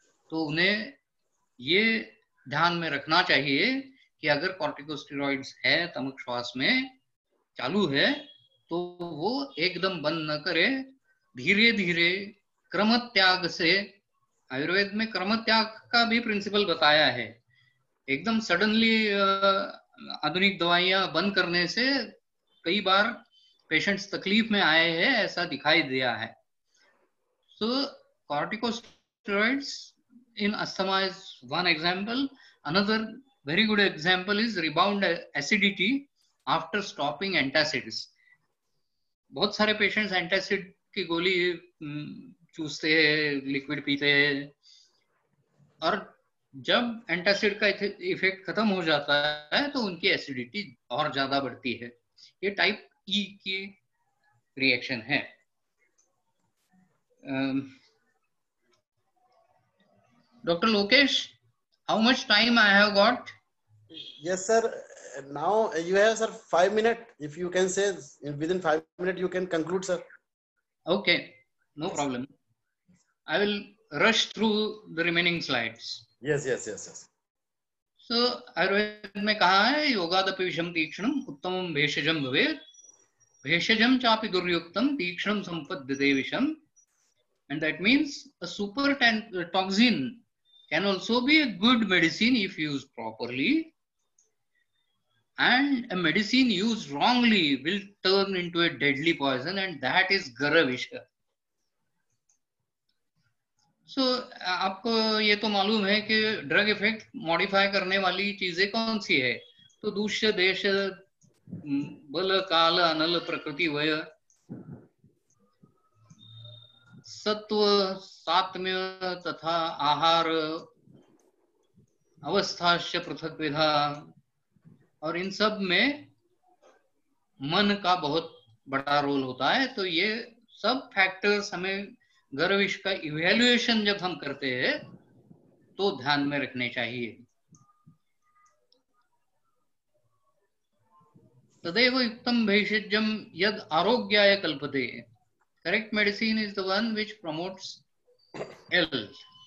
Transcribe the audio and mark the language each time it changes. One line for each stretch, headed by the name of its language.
Hindi: तो उन्हें ये ध्यान में रखना चाहिए कि अगर कॉर्टिकोस्टेरॉइड्स है तमक श्वास में चालू है तो वो एकदम बंद न करे, धीरे धीरे क्रम त्याग से। आयुर्वेद में क्रम त्याग का भी प्रिंसिपल बताया है। एकदम सडनली आधुनिक दवाइयां बंद करने से कई बार पेशेंट्स तकलीफ में आए हैं, ऐसा दिखाई दिया है।
English: So corticosteroids in asthma is one example. Another very good example is rebound acidity after stopping antacids.
Hindi: बहुत सारे पेशेंट्स एंटासिड की गोली चूसते हैं, लिक्विड पीते हैं, और जब एंटासिड का इफेक्ट खत्म हो जाता है तो उनकी एसिडिटी और ज्यादा बढ़ती है। ये टाइप ई की रिएक्शन है।
English: Dr. Lokesh, how much time I have got? Yes, sir. Now you have, sir, 5 minutes. If you can say within 5 minutes, you can conclude, sir. Okay, no problem. I will rush through the remaining slides. Yes, yes, yes, yes.
Sanskrit: So,
Hindi: Ayurveda में कहा है
Sanskrit: योगादपि विषम तीक्ष्णम उत्तमम भेषजम भवेत्, भेषजम चापि दुर्युक्तम तीक्ष्णम संपद्यते विषम.
English: And that means a super toxin can also be a good medicine if used properly, and a medicine used wrongly will turn into a deadly poison, and that is Garavisha.
Hindi: So, आपको ये तो मालूम है कि drug effect modify करने वाली चीजें कौन सी है?
Sanskrit: तो दूष्य देश बल काल अनल प्रकृति वय सत्व सात्म्य तथा आहार अवस्थाश्च पृथक विधा,
Hindi: और इन सब में मन का बहुत बड़ा रोल होता है। तो ये सब फैक्टर्स हमें गर्विश का इवैल्यूएशन जब हम करते हैं तो ध्यान में रखने चाहिए।
Sanskrit: तदेव युक्तम भेषजम यद आरोग्याय कल्पते।
English: Correct medicine is the one which promotes health.